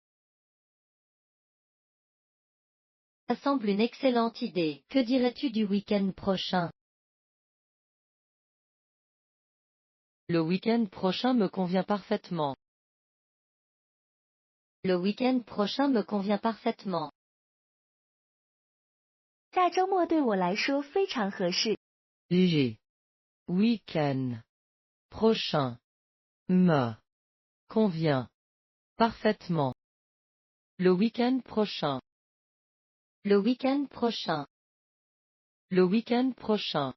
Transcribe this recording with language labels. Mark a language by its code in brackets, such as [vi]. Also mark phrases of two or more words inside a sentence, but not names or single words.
[fr] Ça semble une excellente idée. Que dirais-tu du week-end prochain? Le week-end prochain me convient parfaitement. Le week-end prochain me convient parfaitement. [zh] 下周末对我来说非常合适。 [fr] Léger. Week-end. Prochain. Me. Convient. Parfaitement. Le week-end prochain. Le week-end prochain. Le week-end prochain.